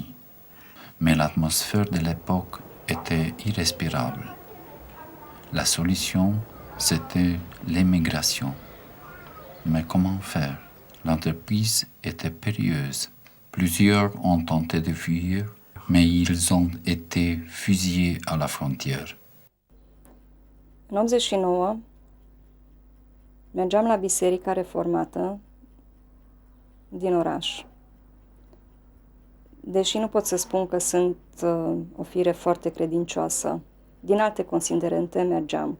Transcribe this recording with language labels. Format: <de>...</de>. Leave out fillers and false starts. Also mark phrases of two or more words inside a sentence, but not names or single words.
<fr>Mais l'atmosphère de l'époque était irrespirable. La solution, c'était l'émigration. Mais comment faire? L'entreprise était périlleuse. Plusieurs ont tenté de fuir, mais ils ont été fusillés à la frontière.</fr> <ro>În 89 mergeam la Biserica Reformată din oraș. Deși nu pot să spun că sunt o fire foarte credincioasă, din alte considerente mergeam.</ro>